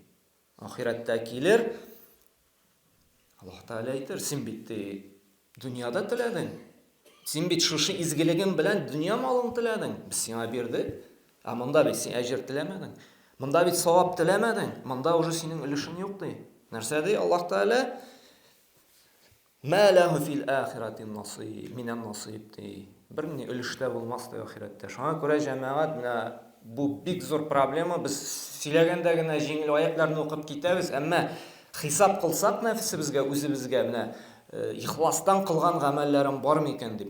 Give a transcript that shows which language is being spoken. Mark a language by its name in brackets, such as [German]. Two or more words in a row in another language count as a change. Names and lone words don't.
[Tatar] Ахирәттә килер, Аллаһ Тәгалә әйтер, син бит дөньяда теләдең. Син бит шушы изгелегең белән дөнья малын теләдең. Без сиңа бирдек. Монда бит син әҗр теләмәдең. Монда бит савап теләмәдең. Монда уже синең өлешең юк ди. Нәрсә ди Аллаһ Тәгалә? [Arabic] ما له في الآخرة نصيب، من نصيب ди. [Tatar] Бер ни өлештә булмас ди ахирәттә. Шуңа күрә җәмәгать менә бу бик зур проблема. Без сөйләгәндә генә җиңел аятларны укып китәбез, әмма хисап кылсак нәфсебезгә, үзебезгә менә ихластан кылган гамәлләрем бар микән дип.